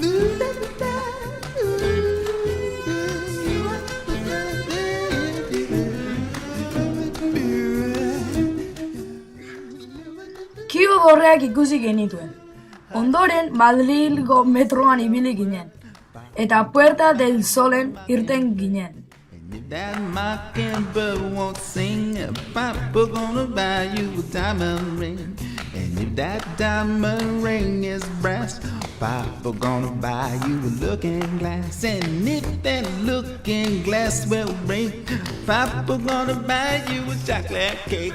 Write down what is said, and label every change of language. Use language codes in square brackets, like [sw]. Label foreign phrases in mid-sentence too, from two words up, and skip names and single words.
[eu] Kio dorreak ikusi genituen. Ondoren Madrilgo metroan ibili ginen. Eta Puerta del Solen irten ginen. [en] That mockingbird won't sing, Papa gonna buy you a diamond ring. And if that diamond ring is brass, Papa gonna buy you a looking glass. And if that looking glass will break, Papa gonna buy you a chocolate cake.